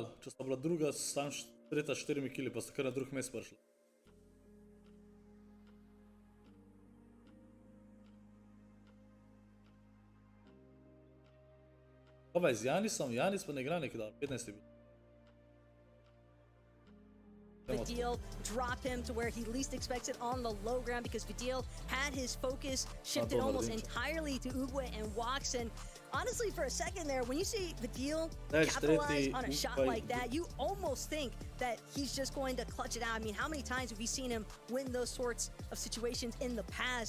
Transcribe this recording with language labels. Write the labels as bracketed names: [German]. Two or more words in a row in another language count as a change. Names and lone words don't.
[Slovenian] Če sta bila druga, sam tretja 4 kili, pa sta kar na drug mest prišla. Kaj z Janisom? Janis pa ne igra nekaj dobro, 15 je bil. [English] Vadil dropped him to where he least expects it on the low ground because Vadil had his focus shifted almost entirely to Uguay and Wox. And honestly, for a second there, when you see Vadil capitalize on a shot like that, you almost think that he's just going to clutch it out. I mean, how many times have we seen him win those sorts of situations in the past?